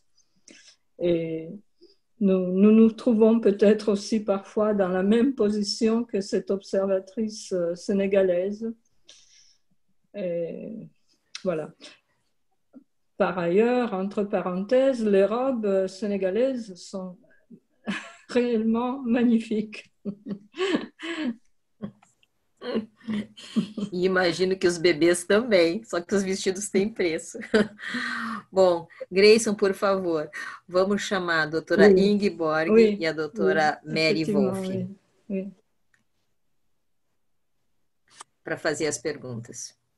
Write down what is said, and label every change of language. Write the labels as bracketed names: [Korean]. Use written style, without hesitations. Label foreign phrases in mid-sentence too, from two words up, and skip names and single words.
[French] Et nous trouvons peut-être aussi parfois dans la même position que cette observatrice sénégalaise. Et voilà. Par ailleurs, entre parenthèses, les robes sénégalaises sont réellement magnifiques. [Portuguese] E imagino que os bebês também, só que os vestidos têm preço. Bom, Grayson, por favor, vamos chamar a doutora Ingeborg e a doutora Mary Wolff para fazer as perguntas.